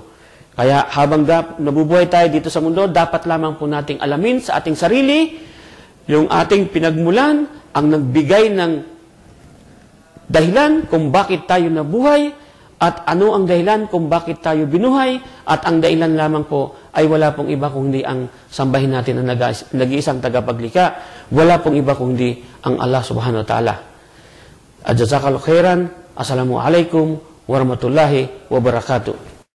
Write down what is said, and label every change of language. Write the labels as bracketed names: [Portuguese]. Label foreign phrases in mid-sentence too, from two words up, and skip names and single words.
[Filipino] Kaya habang nabubuhay tayo dito sa mundo, dapat lamang po nating alamin sa ating sarili yung ating pinagmulan, ang nagbigay ng dahilan kung bakit tayo nabuhay at ano ang dahilan kung bakit tayo binuhay at ang dahilan lamang po ay wala pong iba kundi ang sambahin natin ang nag-iisang tagapaglikha. Wala pong iba kundi ang Allah [Arabic] سبحانه وتعالى. جزاك الله خيرا. السلام عليكم ورحمة الله وبركاته.